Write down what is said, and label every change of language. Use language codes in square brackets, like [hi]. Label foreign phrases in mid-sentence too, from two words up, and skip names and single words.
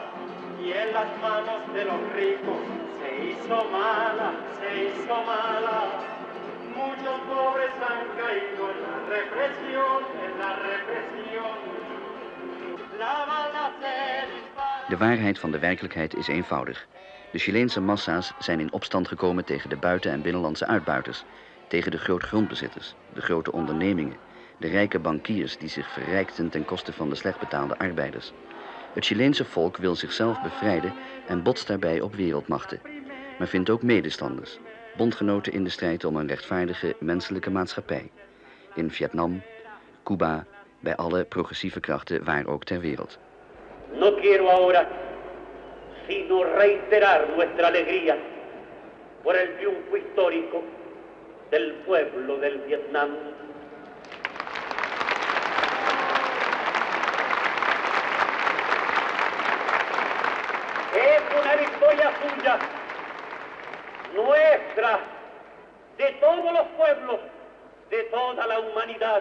[es] Y en las manos de los ricos se hizo mala, se hizo mala. Muchos pobres han caído en la represión, en la represión. La bala se dispara. [nl] De waarheid van de werkelijkheid is eenvoudig. De Chileense massa's zijn in opstand gekomen tegen de buiten- en binnenlandse uitbuiters, tegen de grootgrondbezitters, de grote ondernemingen, de rijke bankiers die zich verrijkten ten koste van de slecht betaalde arbeiders. Het Chileense volk wil zichzelf bevrijden en botst daarbij op wereldmachten, maar vindt ook medestanders, bondgenoten in de strijd om een rechtvaardige menselijke maatschappij. In Vietnam, Cuba, bij alle progressieve krachten waar ook ter wereld. [es] No quiero ahora sino reiterar nuestra alegría por el triunfo histórico del pueblo del Vietnam. Es una victoria suya, nuestra, de todos los pueblos, de toda la humanidad.